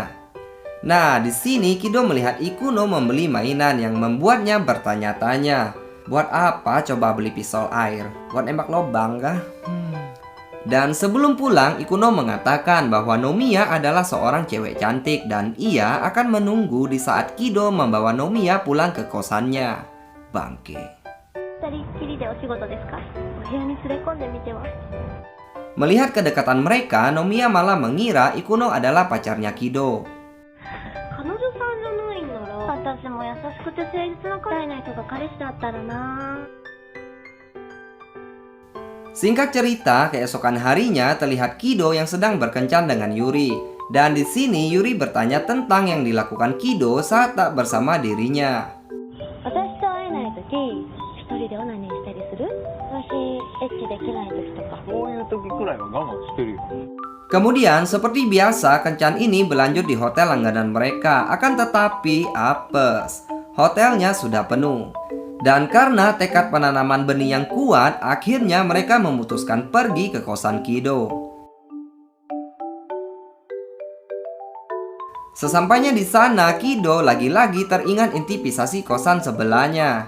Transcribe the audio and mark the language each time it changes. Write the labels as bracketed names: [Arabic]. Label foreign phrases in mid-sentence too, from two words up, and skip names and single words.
[Indonesian] Nah, di sini Kido melihat Ikuno membeli mainan yang membuatnya bertanya-tanya. Buat apa coba beli pisau air? Buat nembak lobang kah? Dan sebelum pulang, Ikuno mengatakan bahwa Nomiya adalah seorang cewek cantik dan ia akan menunggu di saat Kido membawa Nomiya pulang ke kosannya. Bangke. [Japanese] 二人っきりでお仕事ですか？お部屋に連れ込んでみては？ [Indonesian] Melihat kedekatan mereka, Nomiya malah mengira Ikuno adalah pacarnya Kido. [Japanese] 彼女さんじゃないんなら私も優しくて誠実なくらいな人が彼氏だったらな。 [Indonesian] Singkat cerita, keesokan harinya terlihat Kido yang sedang berkencan dengan Yuri. Dan di sini Yuri bertanya tentang yang dilakukan Kido saat tak bersama dirinya. [Japanese] 私と会えない時一人でオナニーしたりする？私エッチできない時とか。そういう時くらいは我慢してるよ。 [Indonesian] Kemudian seperti biasa kencan ini berlanjut di hotel langganan mereka. Akan tetapi apes, hotelnya sudah penuh. Dan karena tekad penanaman benih yang kuat, akhirnya mereka memutuskan pergi ke kosan Kido. Sesampainya di sana, Kido lagi-lagi teringat intisipasi kosan sebelahnya.